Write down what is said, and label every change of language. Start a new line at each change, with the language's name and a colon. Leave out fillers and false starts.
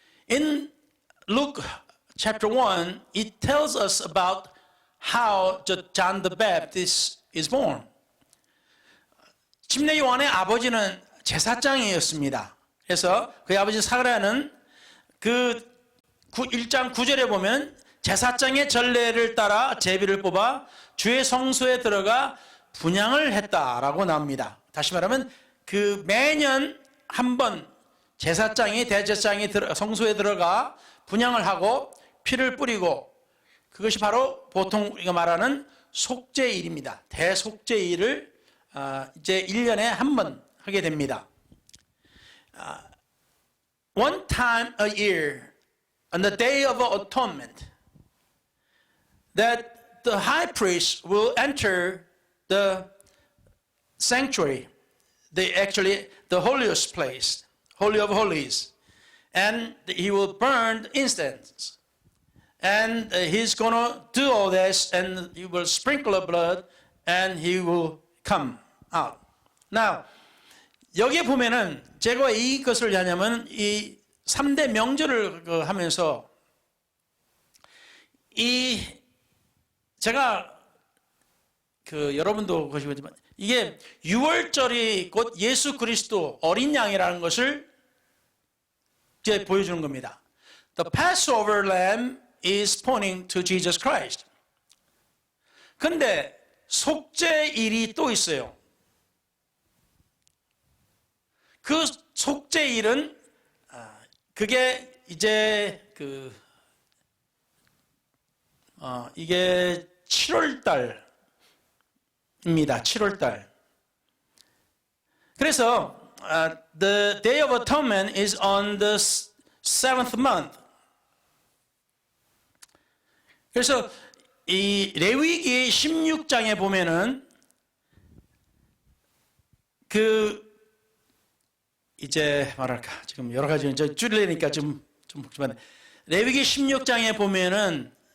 English: In Luke chapter 1, it tells us about how John the Baptist is born.
Korean: 침례 요한의 아버지는 제사장이었습니다. 그래서 그의 아버지 사가랴는 그 1장 9절에 보면 제사장의 전례를 따라 제비를 뽑아 주의 성소에 들어가 분향을 했다라고 나옵니다. 다시 말하면 그 매년 한 번 제사장이 대제사장이 성소에 들어가 분향을 하고 피를 뿌리고 그것이 바로 보통 우리가 말하는 속죄일입니다. 대속죄일을 이제 1년에 한 번 하게 됩니다.
English: One time a year on the day of atonement that the high priest will enter the sanctuary, the holiest place, Holy of Holies, and he will burn incense. And he's going to do all this, and he will sprinkle the blood, and he will come out. Now,
Korean: 여기에 보면은 제가 이것을 하냐면 이 3대 명절을 하면서 제가 여러분도 보시겠지만 이게 6월절이 곧 예수 그리스도 어린 양이라는 것을 이제 보여주는 겁니다.
English: The Passover lamb is pointing to Jesus Christ.
Korean: 근데 속죄일이 또 있어요. 그 속죄일은 그게 이제 이게 7월 달입니다. 7월 달. 그래서
English: the Day of Atonement is on the 7th month.
Korean: 그래서 이 레위기 16장에 보면은 이제 말할까 지금 여러 가지 줄이려니까 좀 복잡한데 레위기 16장에 보면은